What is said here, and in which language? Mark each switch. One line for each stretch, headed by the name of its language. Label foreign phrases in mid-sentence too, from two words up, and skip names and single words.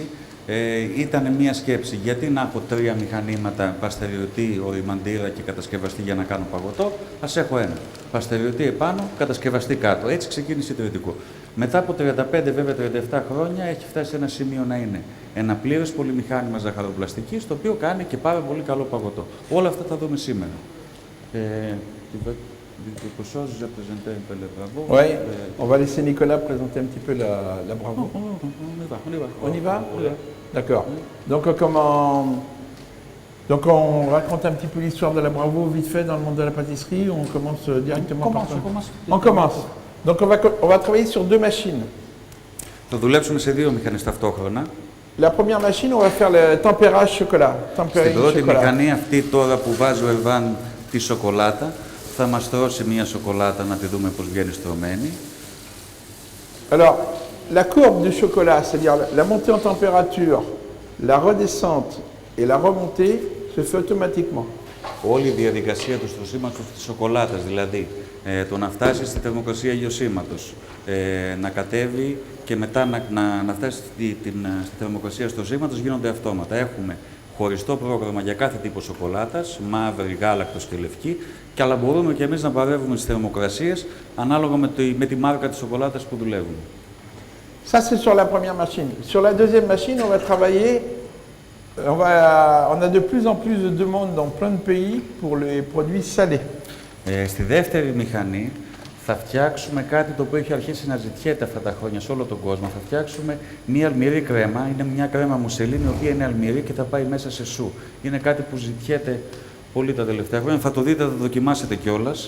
Greek: Ήταν μια σκέψη, γιατί να έχω 3 μηχανήματα, παστεριωτή, οριμαντήρα και κατασκευαστή για να κάνω παγωτό, ας έχω ένα. Παστεριωτή επάνω, κατασκευαστή κάτω. Έτσι ξεκίνησε η Τρίτικο. Μετά από 35, βέβαια 37 χρόνια, έχει φτάσει σε ένα σημείο να είναι ένα πλήρες πολυμηχάνημα ζαχαροπλαστικής, το οποίο κάνει και πάρα πολύ καλό παγωτό. Όλα αυτά θα δούμε σήμερα.
French: Quelque chose à présenter un peu la Bravo. Oui, on va laisser Nicolas présenter un petit peu la Bravo. On y va. D'accord. Donc on raconte un petit peu l'histoire de la Bravo vite fait dans le monde de la pâtisserie. On commence directement par ça. On commence. Donc on va travailler sur 2 machines.
Greek: Θα δουλέψουμε σε 2 μηχανές ταυτόχρονα.
French: La première machine, on va faire le tempérage chocolat.
Greek: Στην πρώτη μηχανή αυτή τώρα που βάζει ο Ερβάν τη σοκολάτα, θα μας στρώσει μια σοκολάτα να τη δούμε πώς βγαίνει στρωμένη.
French: Alors, la courbe du chocolat, c'est-à-dire la montée en température, la redescente et la remontée, se fait automatiquement.
Greek: Όλη η διαδικασία του στρωσίματος της σοκολάτας, δηλαδή το να φτάσει στη θερμοκρασία λιωσίματος, να κατέβει και μετά να φτάσει στη θερμοκρασία στρωσίματος, γίνονται αυτόματα. Έχουμε χωριστό πρόγραμμα για κάθε τύπο σοκολάτας, μαύρη, γάλακτος και λευκή, και αλλά μπορούμε και εμείς να παρεύουμε στις θερμοκρασίες ανάλογα με τη μάρκα της σοκολάτας που δουλεύουμε.
French: Ça, c'est sur la première machine. Sur la deuxième machine, on va travailler. On a de plus en plus de demandes dans plein de pays pour les produits salés.
Greek: Στη δεύτερη μηχανή θα φτιάξουμε κάτι το οποίο έχει αρχίσει να ζητιέται αυτά τα χρόνια σε όλο τον κόσμο. Θα φτιάξουμε μία αλμυρή κρέμα. Είναι μια κρέμα μουσελίνη, η οποία είναι αλμυρή και θα πάει μέσα σε σου. Είναι κάτι που ζητιέται πολύ τα τελευταία χρόνια. Θα το δείτε, θα το δοκιμάσετε κιόλας.